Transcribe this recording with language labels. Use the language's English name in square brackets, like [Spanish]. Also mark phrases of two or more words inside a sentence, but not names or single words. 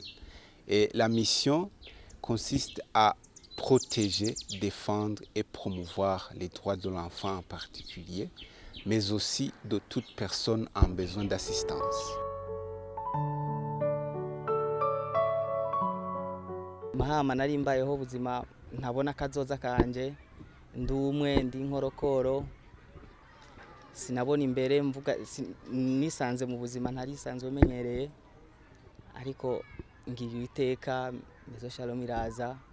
[French] Et la mission consiste à protéger, défendre et promouvoir les droits de l'enfant en particulier, mais aussi de toute personne en besoin d'assistance. [Rundi] Mahama nari mbayeho ubuzima ntabona kazoza kanje, ndumwe ndi nkorokoro, sinabona imbere mvuga nisanze mu buzima ntarisanzwe menyereye, ariko ngiye iteka Maison Shalom iraza